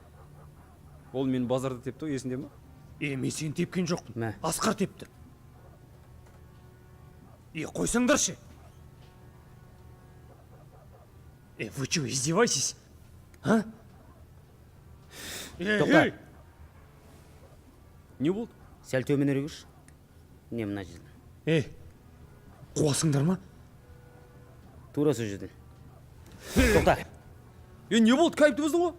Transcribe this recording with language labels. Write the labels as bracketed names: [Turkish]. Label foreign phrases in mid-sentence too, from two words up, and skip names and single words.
[Kazakh] Ол мен базарда тепті ғой, есінде ма? Мен сені тепкен жоқпын. Мә. Асқар тепті. Қойсаңдаршы. [Russian] Вы что, издеваетесь? А? [Kazakh] Тоқта. Не болды? Сәл төменірек жүрші. Не мына жерден? Қуасыңдар ма? Тура сол жерден. Тоқта. Не болды, кайыпты бұздың ғой?